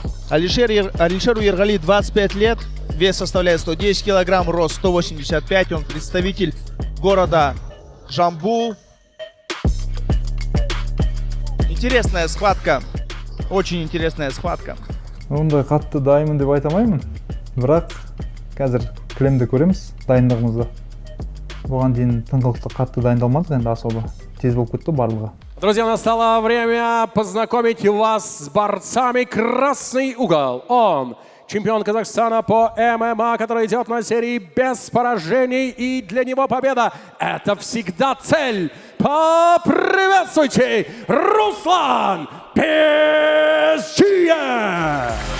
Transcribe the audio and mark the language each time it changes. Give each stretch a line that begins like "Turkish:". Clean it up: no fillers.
Russian: Алишеру Ергали 25 лет, вес составляет 110 килограмм, рост 185, он представитель города Жамбул. Интересная схватка, очень интересная схватка.
Kazakh: Ондай қатты дайынмын деп айта алмаймын, бірақ қазір кілемді көреміз дайындығымызды. Бұған дейін тыңғылықты қатты дайындалмадық, енді особо тез болып кетті барлығы.
Russian: Друзья, настало время познакомить вас с борцами. Красный угол. Он чемпион Казахстана по ММА, который идет на серии без поражений. И для него победа – это всегда цель. Поприветствуйте, Руслан Безиев!